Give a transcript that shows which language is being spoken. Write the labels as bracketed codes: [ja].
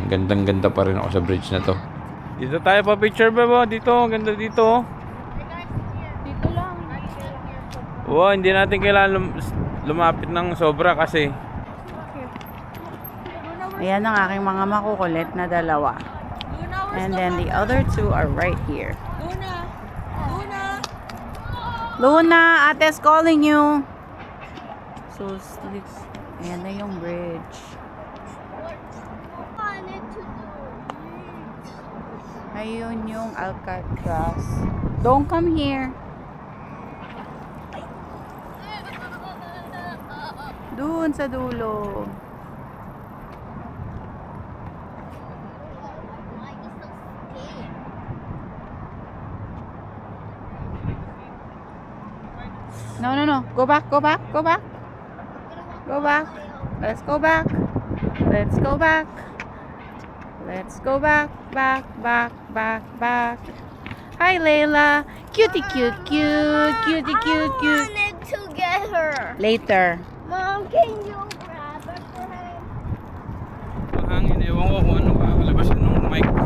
[tl] Gandang-ganda pa rin ako sa bridge na to. Dito tayo pa picture ba? Dito, ganda dito. Dito lang. Wow, hindi natin kailangan lumapit ng sobra kasi Ayan ang aking mga makukulit na dalawa. [en] And then the other two are right here. Luna! Luna! Luna, Ate's calling you. So, ayan na yung bridge. Ayun yung Alcatraz. Don't come here. [tl] Doon sa dulo. [en] No, no, no. Go back, go back, go back. Go back. Let's go back. Let's go back. Let's go back, back, back, back, back. Hi, Layla. Cutie, cute, cute, cutie, cute, cute. I wanted to get her. Later. Mom, can you grab her for her? [tl] mahangin. Ewan ko kung ano kakalabasan ng mic.